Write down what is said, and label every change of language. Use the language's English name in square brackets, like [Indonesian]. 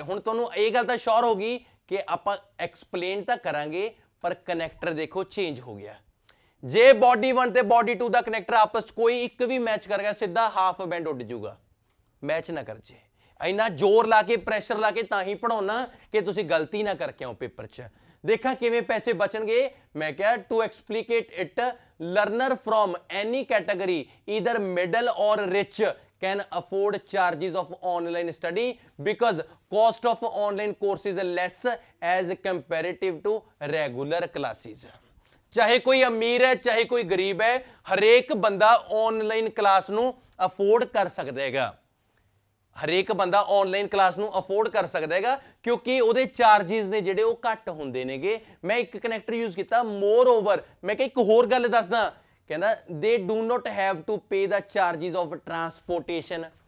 [Punjabi] ਹੁਣ ਤੁਹਾਨੂੰ ਇਹ ਗੱਲ ਤਾਂ ਸ਼ੋਰ ਹੋ ਗਈ ਕਿ ਆਪਾਂ ਐਕਸਪਲੇਨ ਤਾਂ ਕਰਾਂਗੇ ਪਰ ਕਨੈਕਟਰ ਦੇਖੋ ਚੇਂਜ ਹੋ ਗਿਆ। ਜੇ ਬੋਡੀ 1 ਤੇ ਬੋਡੀ 2 ਦਾ ਕਨੈਕਟਰ ਆਪਸ ਚ ਕੋਈ ਇੱਕ ਵੀ ਮੈਚ ਕਰ ਗਿਆ, ਸਿੱਧਾ ਹਾਫ ਬੈਂਡ ਉੱਡ ਜਾਊਗਾ, ਮੈਚ ਨਾ ਕਰ ਜੇ। ਇੰਨਾ ਜ਼ੋਰ ਲਾ ਕੇ ਪ੍ਰੈਸ਼ਰ ਲਾ ਕੇ ਤਾਂ ਹੀ ਪੜਾਉਣਾ ਕਿ ਤੁਸੀਂ ਗਲਤੀ ਨਾ ਕਰਕੇ ਆਓ ਪੇਪਰ 'ਚ। ਦੇਖਾਂ ਕਿਵੇਂ ਪੈਸੇ ਬਚਣਗੇ। ਮੈਂ ਕਿਹਾ [English] To explicate it, learner from any category either middle or rich can afford charges of online study because cost of online course is less as comparative to regular classes। [Punjabi] ਚਾਹੇ ਕੋਈ ਅਮੀਰ ਹੈ ਚਾਹੇ ਕੋਈ ਗਰੀਬ ਹੈ, ਹਰੇਕ ਬੰਦਾ ਆਨਲਾਈਨ ਕਲਾਸ ਨੂੰ ਅਫੋਰਡ ਕਰ ਸਕਦਾ ਹੈਗਾ। ਹਰੇਕ ਬੰਦਾ ਆਨਲਾਈਨ ਕਲਾਸ ਨੂੰ ਅਫੋਰਡ ਕਰ ਸਕਦਾ ਹੈਗਾ ਕਿਉਂਕਿ ਉਹਦੇ ਚਾਰजेस ਨੇ ਜਿਹੜੇ ਉਹ ਘੱਟ ਹੁੰਦੇ ਨੇਗੇ। ਮੈਂ ਇੱਕ ਕਨੈਕਟਰ ਯੂਜ਼ ਕੀਤਾ, ਮੋਰ ਓਵਰ ਮੈਂ ਕਿਹਾ ਇੱਕ ਹੋਰ ਗੱਲ ਦੱਸਦਾ, ਕਹਿੰਦਾ [English] they do not have to pay the charges of transportation।